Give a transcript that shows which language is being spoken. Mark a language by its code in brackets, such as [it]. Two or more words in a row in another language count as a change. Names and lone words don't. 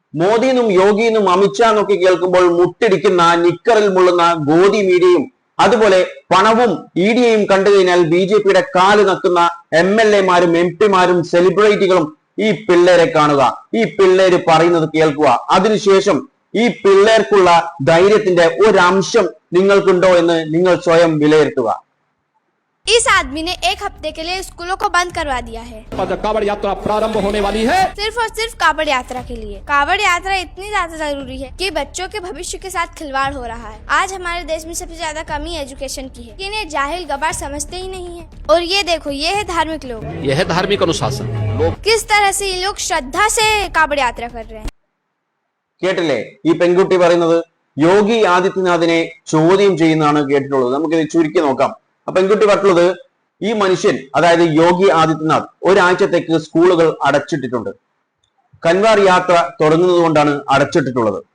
[ml] മോദിന്നും യോഗിന്നും അമിത്ഷാന്നൊക്കെ കേൾക്കുമ്പോൾ മുട്ടിടിക്കുന്ന നിക്കറിൽ മുള്ളുന്ന ഗോദി മീഡിയയും അതുപോലെ പണവും ഇഡിയെയും കണ്ടു കഴിഞ്ഞാൽ ബി.ജെ.പിയുടെ കാല് നക്കുന്ന MLA-മാരും MP-മാരും സെലിബ്രിറ്റികളും ഈ പിള്ളേരെ കാണുക, ഈ പിള്ളേര് പറയുന്നത് കേൾക്കുക. അതിനുശേഷം ഈ പിള്ളേർക്കുള്ള ധൈര്യത്തിന്റെ ഒരംശം നിങ്ങൾക്കുണ്ടോ എന്ന് നിങ്ങൾ സ്വയം വിലയിരുത്തുക. [hi] इस आदमी ने एक हफ्ते के लिए स्कूलों को बंद करवा दिया है। कावड़ यात्रा प्रारंभ होने वाली है सिर्फ और सिर्फ कावड़ यात्रा के लिए। कावड़ यात्रा इतनी ज्यादा जरूरी है कि बच्चों के भविष्य के साथ खिलवाड़ हो रहा है। आज हमारे देश में सबसे ज्यादा कमी एजुकेशन की है, इन्हें जाहिल गवार समझते ही नहीं है। और ये देखो, ये है धार्मिक लोग, यह है धार्मिक अनुशासन। लोग किस तरह से ये लोग श्रद्धा से कावड़ यात्रा कर रहे हैं। [ml] കേട്ടില്ലേ ഈ പെൺകുട്ടി പറയുന്നത്? യോഗി ആദിത്യനാഥിനെ ചോദ്യം ചെയ്യുന്നതാണ് കേട്ടിട്ടുള്ളത്. നമുക്കിത് ചുരുക്കി നോക്കാം. ആ പെൺകുട്ടി പറഞ്ഞുള്ളത്, ഈ മനുഷ്യൻ അതായത് യോഗി ആദിത്യനാഥ് ഒരാഴ്ചത്തേക്ക് സ്കൂളുകൾ അടച്ചിട്ടിട്ടുണ്ട്. കൻവാർ യാത്ര തുടങ്ങുന്നത് കൊണ്ടാണ് അടച്ചിട്ടിട്ടുള്ളത്.